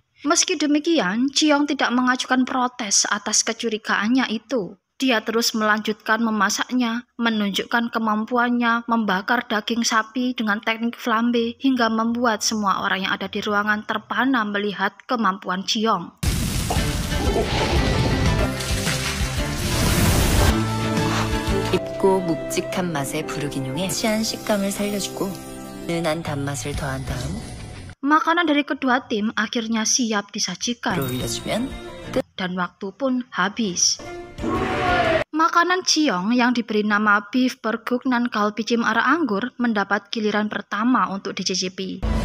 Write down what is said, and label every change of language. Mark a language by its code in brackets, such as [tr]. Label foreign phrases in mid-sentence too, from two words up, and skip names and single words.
[id] Meski demikian, Jiong tidak mengajukan protes atas kecurigaannya itu. Dia terus melanjutkan memasaknya, menunjukkan kemampuannya membakar daging sapi dengan teknik flambe hingga membuat semua orang yang ada di ruangan terpana melihat kemampuan Jiong. [ko] 깊고 묵직한 맛의 부르기뇽에 시한 식감을 살려주고 은한 단맛을 더한 다음 [id] Makanan dari kedua tim akhirnya siap disajikan [ko] 올려주면 [id] dan waktu pun habis. Makanan Jiong yang diberi nama beef perguknan galbijim arak anggur mendapat giliran pertama untuk dicicipi.